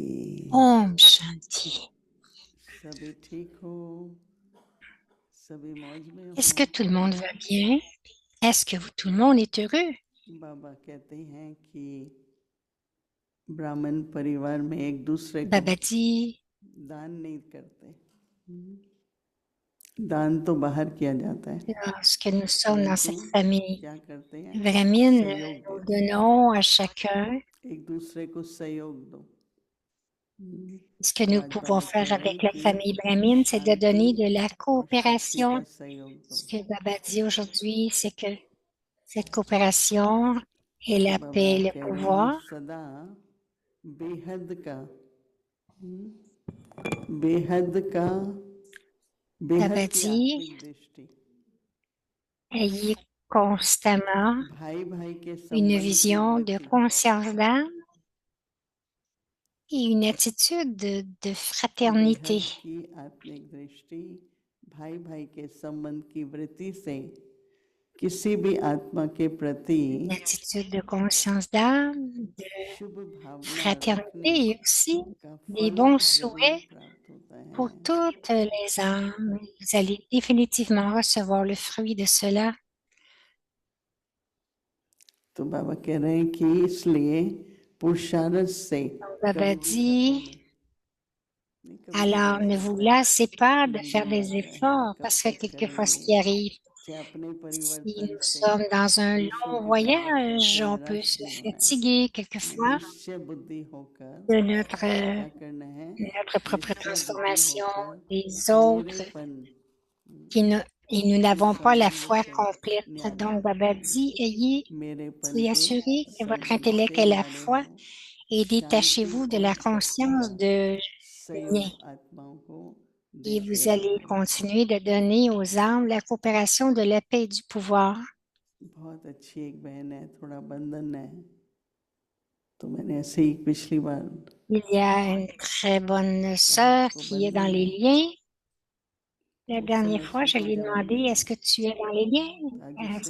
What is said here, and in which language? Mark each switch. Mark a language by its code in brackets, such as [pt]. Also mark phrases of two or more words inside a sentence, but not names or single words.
[hi] ओम शांति. सभी ठीक हो, सभी मौज में [fr] Est-ce [hi] हो। [fr] que tout le monde va bien? Est-ce que tout le monde est heureux? [hi] बाबा कहते हैं कि ब्राह्मण परिवार में एक दूसरे को [fr] Baba dit, [hi] दान नहीं करते, दान तो बाहर किया जाता है, [fr] lorsque nous sommes dans [hi] परंतु [fr] cette famille [hi] क्या करते हैं, [fr] Brahmine, [hi] सहयोग [fr] nous [hi] देते हैं, [fr] donnons à chacun [hi] एक दूसरे को सहयोग दो। [fr] ce que [hi] तो [fr] nous [hi] आज [fr] pouvons [hi] बाबा [fr] faire [hi] कह रहे [fr] avec [hi] हैं [fr] la [hi] कि [fr] famille Brahmine, c'est de [hi] शांति [fr] donner de la [hi] और शक्ति [fr] coopération. [hi] का सहयोग दो। [fr] Ce que Baba dit aujourd'hui, c'est que cette coopération et [hi] तो [fr] la [hi] बाबा [fr] paix et le [hi] कह रहे हैं [fr] pouvoir, [hi] सदा बेहद का, बेहद का, बेहद [fr] Baba [hi] की [fr] dit, [hi] आत्मिक दृष्टि, [fr] ayez constamment [hi] भाई भाई के [fr] une [hi] संबंध की [fr] vision de [hi] वृत्ति, [fr] conscience d'âme et une attitude de fraternité. [hi] बेहद की आत्मिक दृष्टि, भाई भाई के संबंध की वृत्ति से किसी भी आत्मा के प्रति [fr] Une attitude de conscience d'âme, de [hi] शुभ भावना [fr] fraternité [hi] रखने [fr] et aussi [hi] का [fr] des [hi] फल [fr] bons [hi] जरूर [fr] souhaits [hi] प्राप्त होता [fr] pour [hi] है। [fr] toutes les âmes. Vous allez définitivement recevoir le fruit de cela. [hi] तो बाबा कह रहे हैं कि इसलिए पुरुषार्थ से [fr] Baba [hi] कभी भी थको [fr] dit, [hi] नहीं, कभी कभी [fr] alors ne [hi] ऐसा [fr] vous [hi] होता है, [fr] lassez pas de faire [hi] नींद [fr] des [hi] आता है, [fr] efforts [hi] कब [fr] parce que [hi] तक [fr] quelquefois ce [hi] करेंगे, [fr] qui arrive, [hi] चाहे अपने [fr] si [hi] परिवर्तन [fr] nous [hi] से [fr] sommes dans un [hi] दूसरों [fr] long [hi] की परिवर्तन [fr] voyage, [hi] से [fr] on peut [hi] निराश [fr] se [hi] नहीं होना है, [fr] fatiguer quelquefois [hi] निश्चय बुद्धि होकर [fr] de [hi] क्या करना है, [fr] notre propre [hi] निश्चय बुद्धि [fr] transformation [hi] होकर [fr] des autres [hi] मेरेपन [fr] qui ne- et nous [hi] के [fr] n'avons pas la [hi] संबंध [fr] foi [hi] से [fr] complète. [hi] न्यारे [fr] Donc, [hi] हो, [fr] Baba dit, [hi] मेरेपन [fr] soyez [hi] के [fr] assurés que votre [hi] संबंध [fr] intellect [hi] से [fr] ait la [hi] न्यारे [fr] foi [hi] हो, [fr] et [hi] शांति [fr] détachez-vous de [hi] और [fr] la [hi] शक्ति [fr] conscience [hi] का [fr] de lien. [hi] सहयोग आत्माओं को [fr] Et [hi] देते [fr] vous allez [hi] रहो। [fr] continuer de donner aux âmes la coopération de la paix et du pouvoir. [hi] बहुत अच्छी एक बहन है, थोड़ा बंधन है, तो मैंने ऐसे ही पिछली बार [fr] Il y a une très bonne sœur [hi] आपको [fr] qui est dans [hi] बंधन [fr] les [hi] है, [fr] liens. La [hi] उस [fr] dernière [hi] समय [fr] fois, je [hi] उसको कोई [fr] lui ai [hi] जवाब [fr] demandé, [hi] नहीं [fr] est-ce [hi] दिया। [fr] que tu es dans les liens? [hi] आज [fr] À